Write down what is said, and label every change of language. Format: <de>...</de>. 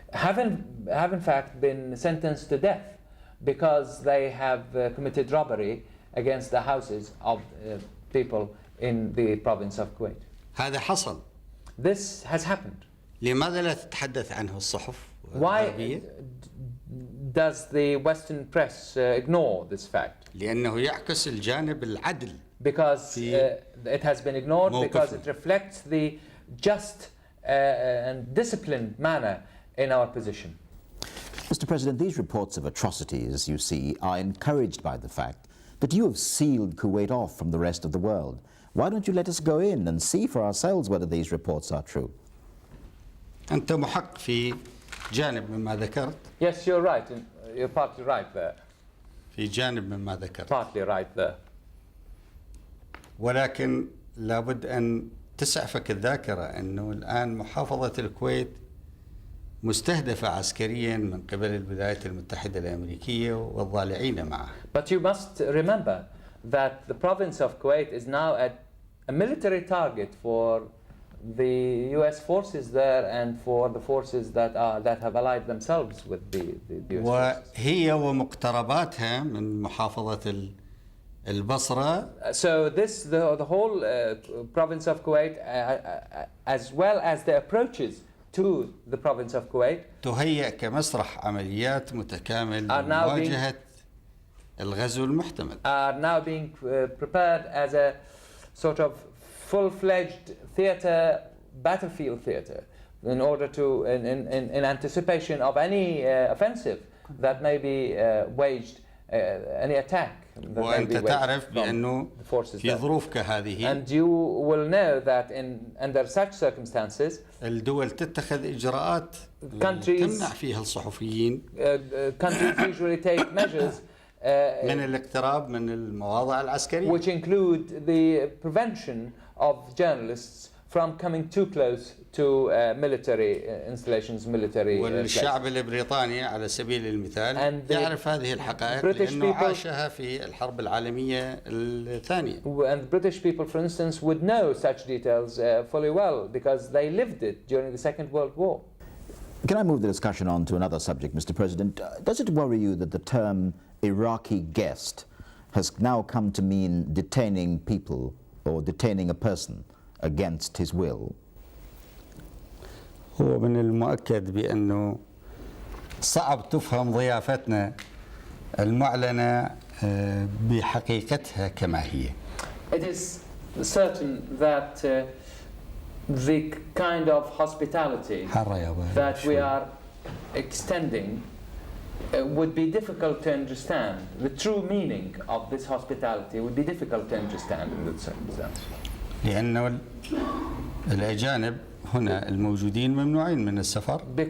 <en>have in fact been sentenced to death because they have committed robbery against the houses of people in the province of Kuwait.</en> <ar>هذا حصل.</ar> <en>This has happened.</en> <ar>لماذا لا تتحدث عنه الصحف</ar> <en>Why</en> <ar>الغربية؟</ar> <en>does the Western press ignore this fact?</en> <ar>لأنه يعكس الجانب العدل.</ar> <en>Because it has been ignored because it reflects the just and disciplined manner in our position. Mr. President, these reports of atrocities, you see, are encouraged by the fact that you have sealed Kuwait off from the rest of the world. Why don't you let us go in and see for ourselves whether these reports are true?</en> <ar>أنت محق في جانب مما ذكرت.</ar> <en>Yes, you're right. You're partly right there.</en> <ar>في جانب مما ذكرت.</ar> <en>Partly right there.</en> <ar>ولكن لابد أن تسعفك الذاكرة أنه الآن محافظة الكويت مستهدفة عسكريا من قبل الولايات المتحدة الأمريكية والضالعين معه.</ar> <en>But you must remember that the province of Kuwait is now a military target for the U.S. forces there and for the forces that have allied themselves with the U.S. forces.</en> <ar>وهي ومقترباتها من محافظة البصرة.</ar> <en>So the whole province of Kuwait, as well as the approaches to the province of Kuwait,</en> <ar>تهيأ كمسرح عمليات متكامل لمواجهة الغزو المحتمل.</ar> <en>Are now being prepared as a sort of full-fledged battlefield theater, in order to, in anticipation of any offensive that may be waged, any attack.</en> <ar>وأنت تعرف بأنه في ظروف كهذه</ar> <en>and you will know that under such circumstances</en> <ar>الدول تتخذ إجراءات تمنع فيها الصحفيين</ar> <en>countries usually take measures</en> <ar>من الاقتراب من المواضع العسكرية,</ar> <en>which include the prevention of journalists from coming too close to military installations, military</en> <ar>والشعب البريطاني على سبيل المثال يعرف هذه الحقائق لأنه عاشها في الحرب العالمية الثانية.</ar> <en>And British people, for instance, would know such details fully well because they lived it during the Second World War. Can I move the discussion on to another subject, Mr. President? Does it worry you that the term Iraqi guest has now come to mean detaining people or detaining a person against his will?</en> <ar>هو من المؤكد بأنه صعب تفهم ضيافتنا المعلنة بحقيقتها كما هي.</ar> <en>It is certain that the kind of hospitality that we are extending would be difficult to understand. The true meaning of this hospitality would be difficult to understand in that circumstance.</en> <ar>لأنه الأجانب هنا الموجودين ممنوعين من السفر.</ar>